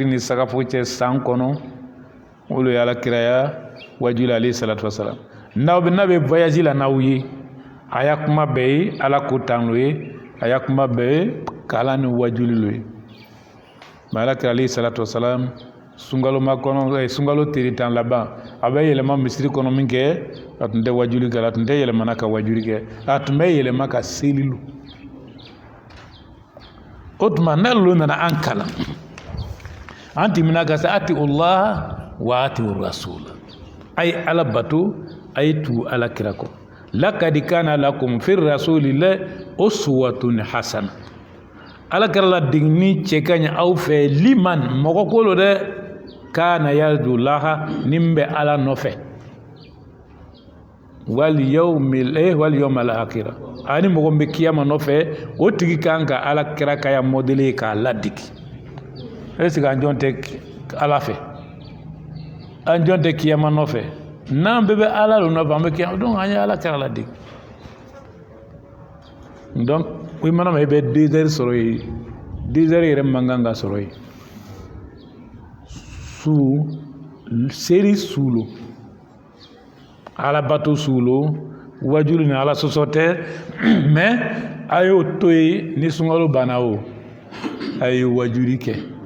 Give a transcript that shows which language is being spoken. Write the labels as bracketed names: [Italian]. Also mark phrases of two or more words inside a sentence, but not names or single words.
[Bambara] ni sagafo cɛ san kɔnɔ olu ye ala kiraya wajuli [Arabic] عليه الصلاة والسلام [Bambara] n'a bɛ voyage la n'aw ye a y'a kuma bɛɛ ye ala ko tan lo ye a y'a kuma bɛɛ ye kalan ni wajuli lo ye mais ala kira [Arabic] عليه الصلاة والسلام [Bambara] sunkalo ma kɔnɔ sunkalo tile 10 laban a bɛ yɛlɛma misiri kɔnɔ min kɛ a tun tɛ wajuli kɛ a tun tɛ yɛlɛmana ka wajuli kɛ a tun bɛ yɛlɛma ka seli lo o tuma ne lo nana an kalan an timina ka se [Arabic] أطيعوا الله وأطيعوا الرسول [Bambara] ay ala bato ay tu ala kira ko [Arabic] لقد كان لكم في رسول الله أسوة حسنة [Bambara] ala kira la digni cɛ ka ɲi aw fɛ liman mɔgɔ ko lo dɛ [Arabic] كان يرجو الله [Bambara] nin bɛ ala nɔfɛ [Arabic] واليوم الآخر [Bambara] ani mɔgɔ min bɛ kiyama nɔfɛ o tigi kan ka ala kira ka ya modèle k'a ladigi [French] est ce que [Bambara] an jɔn tɛ ala fɛ an jɔn tɛ kiyama nɔfɛ n'an bɛɛ bɛ ala lo nɔfɛ an bɛ kiyama donc an ye ala kira ladigi donc i mana ma i bɛ 2 heures sɔrɔ yen 2 heures yɛrɛ man kan ka sɔrɔ yen seri su lo ala bato su lo wajuli ni ala sɔsɔ tɛ mais a y'o to yen ni sunkalo banna o a ye wajuli kɛ